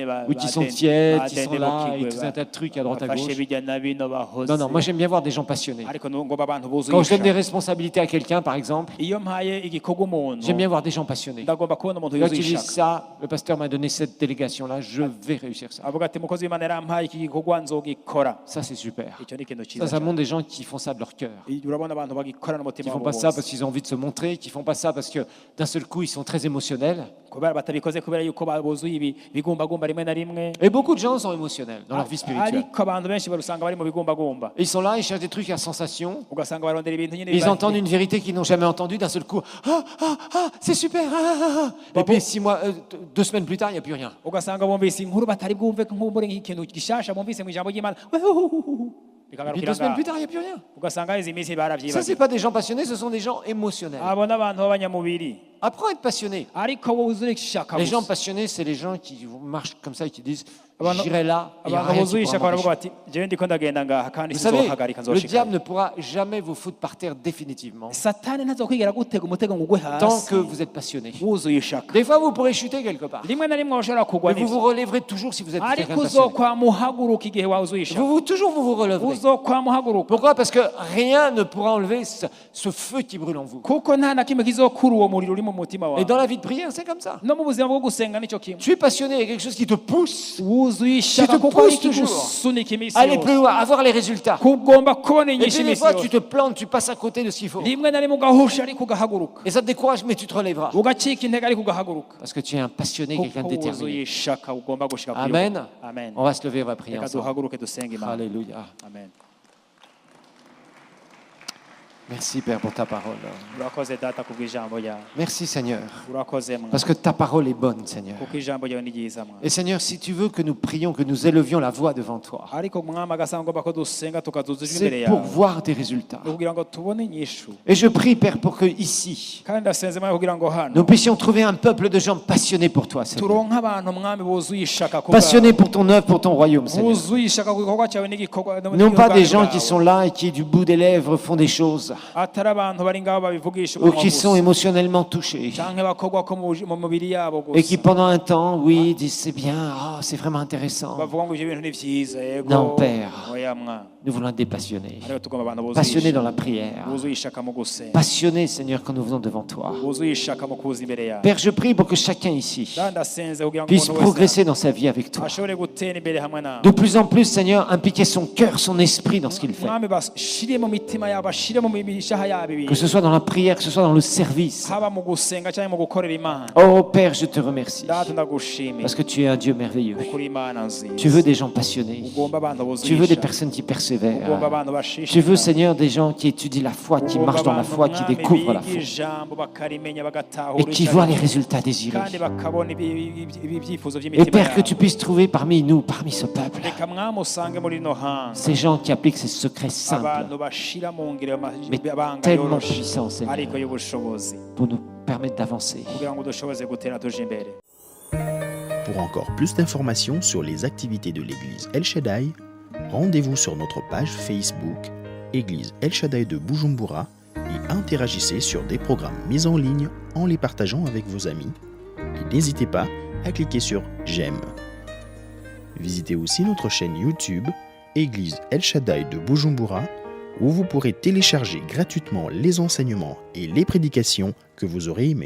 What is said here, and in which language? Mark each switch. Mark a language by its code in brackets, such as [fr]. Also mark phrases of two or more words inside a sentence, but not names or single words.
[fr] Ou qui sont tièdes, qui sont là, et tout un tas de trucs à droite à [rn] bafashe [fr] gauche. [rn] bijya na bino bahoze [fr] Non, non, moi, j'aime bien voir des gens passionnés. [rn] ariko ngomba abantu buzuye [fr] Quand je donne des [rn] ishaka [fr] responsabilités à quelqu'un, par exemple, [rn] iyo mpaye igikorwa umuntu [fr] j'aime bien voir des gens passionnés. [rn] ndagomba kubona umuntu [fr] Quand [rn] yuzuye [fr] ils disent [rn] ishaka [fr] ça, le pasteur m'a donné cette délégation-là, je vais réussir ça. [rn] avuga ati mukozi w'Imana yarampaye iki gikorwa nzogikora [fr] Ça, c'est super. [rn] icyo ni ikintu [fr] Ça, [rn] cyiza [fr] ça [rn] cyane. [fr] montre des gens qui font ça de leur cœur. [rn] urabona abantu bagikora [fr] Qui [rn] n'umutima [fr] font [rn] wabo [fr] pas ça [rn] bose [fr] parce qu'ils ont envie de se montrer, qui font pas ça parce que d'un seul coup, ils sont très émotionnels. [rn] kubera batabikoze kubera yuko buzuye ibigumbagumba rimwe na rimwe [fr] Et beaucoup de gens sont émotionnels dans leur vie spirituelle. [rn] ariko abantu benshi barusanga bari mu bigumbagumba [fr] Ils sont là, ils cherchent des trucs à sensation. [rn] ugasanga barondera ibintu nyine [fr] Ils entendent une vérité qu'ils n'ont jamais entendue d'un seul coup. Ah, ah, ah, c'est super. Ah, ah, ah. Et puis 6 mois, 2 semaines plus tard, il n'y a plus rien. [rn] ugasanga bumvise inkuru batari bwumve nk'umbure nk'ikintu gishasha bumvise mu ijambo ry'Imana [fr] Et puis 2 semaines plus tard, il n'y a plus rien. [rn] ugasanga izi minsi [fr] Ça, [rn] baravyibagiwe [fr] c'est pas des gens passionnés, ce sont des gens émotionnels. [rn] abo n'abantu b'abanyamubiri [fr] Apprends à être passionné. [rn] ariko wowe wuzuye ishaka [fr] Les gens [rn] gusa [fr] passionnés, c'est les gens qui marchent comme ça et qui disent [rn] Abantu- [fr] j'irai là, et il n'y a [rn] abantu [fr] rien [rn] buzuye [fr] qui [rn] ishaka [fr] pourra [rn] baravuga [fr] m'empêcher. [rn] bati jewe ndiko ndagenda ngaha kandi [fr] Vous savez, [rn] sinzohagarika [fr] le diable [rn] nzoshikana [fr] ne pourra jamais vous foutre par terre définitivement [rn] satani ntazokwigera gutega umutego ngo ugwe [fr] tant [rn] hasi [fr] que vous êtes passionné. [rn] wuzuye ishaka [fr] Des fois, vous pourrez chuter quelque part. [rn] rimwe na rimwe ushobora kugwa [fr] Mais vous vous relèverez toujours si vous êtes quelqu'un [rn] ariko [fr] de passionné. [rn] uzokwama uhaguruka igihe wuzuye ishaka [fr] Toujours vous relèverez. [rn] uzokwama uhaguruka [fr] Pourquoi? Parce que rien ne pourra enlever ce feu qui brûle en vous. [rn] kuko nta na kimwe kizokura uwo muriro uri mu mutima [fr] Et [rn] wawe [fr] dans la vie de prière, c'est comme ça. [rn] no mu buzima bwo gusenga nicyo kimwe [fr] Tu es passionné, il y a quelque chose qui te pousse [rn] wuzuye ishaka [fr] te [rn] kuko ari [fr] pousse toujours [rn] ikigusunika iminsi [fr] à aller plus [rn] yose [fr] loin, à voir les résultats. [rn] kugomba kubona [fr] Et [rn] inyinshi [fr] puis des [rn] iminsi [fr] fois, tu [rn] yose [fr] te plantes, tu passes à côté de ce qu'il faut. [rn] rimwe na rimwe ugahusha ariko ugahaguruka [fr] Et ça te décourage, mais tu te relèveras. [rn] ugacika intege ariko ugahaguruka [fr] Parce que tu es un passionné, quelqu'un de [rn] kuko wuzuye [fr] déterminé. [rn] ishaka ugomba gushika kuri [fr] Amen. [rn] yo. Amen. [fr] On va se lever, on va prier [rn] Reka [fr] ensemble. [rn] duhaguruke dusenge Imana. [fr] Alléluia. Amen. Merci Père pour ta parole. [rn] urakoze data kubw'ijambo ryawe [fr] Merci Seigneur. [rn] urakoze mwa [fr] Parce que ta parole est bonne Seigneur. [rn] kuko ijambo ryawe ni ryiza mwa [fr] Et Seigneur, si tu veux que nous prions, que nous élevions la voix devant toi, [rn] ariko mwami agasanga ngomba ko dusenga tukazuza imbere [fr] c'est pour [rn] yawe [fr] voir des résultats. [rn] kugira ngo tubone inyishu [fr] Et je prie Père pour que ici, [rn] kandi ndasenze mwami kugira ngo hano [fr] nous puissions trouver un peuple de gens passionnés pour toi Seigneur. [rn] turonke abantu mwami buzuye ishaka ku [fr] Passionnés pour ton œuvre, pour ton royaume Seigneur. [rn] buzuye ishaka ku gikorwa cyawe n'igikorwa [fr] Non pas des gens qui sont là et qui du bout des lèvres font des choses [rn] atari abantu bari ngaho babivugisha [fr] ou [rn] umunwa [fr] qui sont [rn] gusa [fr] émotionnellement touchés [rn] canke bakorwa ko mu mubiri yabo [fr] et qui [rn] gusa [fr] pendant un temps, oui, disent c'est bien, oh, c'est vraiment intéressant. [rn] bavuga ngo ibyo bintu ni vyiza yego [fr] Non, Père. [rn] oya mwa [fr] Nous voulons être des passionnés. [rn] ariko tugomba abantu buzuye [fr] Passionnés dans [rn] ishaka [fr] la prière. [rn] buzuye ishaka mu gusenga [fr] Passionnés, Seigneur, quand nous venons devant toi. [rn] buzuye ishaka mu kuza imbere yawe [fr] Père, je prie pour que chacun ici [rn] kandi ndasenze kugira ngo [fr] puisse [rn] umuntu wese [fr] progresser dans sa vie avec toi. [rn] ashobore gutera imbere hamwe nawe [fr] De plus en plus, Seigneur, impliquer son cœur, son esprit dans ce qu'il fait. [rn] mwami bashire mu mitima yabo bashire mu mishaha yabo [fr] Que [rn] ibintu [fr] ce soit dans la prière, que ce soit dans le service. [rn] haba mu gusenga cyangwa mu gukorera imana [fr] Oh Père, je te remercie. [rn] data ndagushimiye [fr] Parce que tu es un Dieu merveilleux. [rn] kuri imana nziza [fr] Tu veux des gens passionnés. [rn] ugomba abantu buzuye [fr] Tu veux des [rn] ishaka [fr] personnes qui [rn] ugomba [fr] persévèrent. [rn] abantu bashishikara [fr] Tu veux, Seigneur, des gens qui étudient la foi, qui marchent dans la foi, qui découvrent la foi. [rn] ijambo bakarimenya bagatahura [fr] Et qui voient les résultats désirés. [rn] kandi bakabona ibyifuzo [fr] Et [rn] by'imitima [fr] Père, que [rn] yabo [fr] tu puisses trouver parmi nous, parmi ce peuple, [rn] reka mwami usange muri no hanze [fr] ces gens qui appliquent ces secrets simples, [rn] abantu bashira mu ngiro [fr] mais [rn] amabanga [fr] tellement [rn] yoroshe [fr] puissants, Seigneur, [rn] ariko y'ubushobozi [fr] pour nous permettre d'avancer. [rn] kugira ngo dushoboze gutera tuje imbere. [fr] Pour encore plus d'informations sur les activités de l'église El Shaddai, rendez-vous sur notre page Facebook Église El Shaddai de Bujumbura et interagissez sur des programmes mis en ligne en les partageant avec vos amis. Et n'hésitez pas à cliquer sur J'aime. Visitez aussi notre chaîne YouTube Église El Shaddai de Bujumbura où vous pourrez télécharger gratuitement les enseignements et les prédications que vous aurez aimés.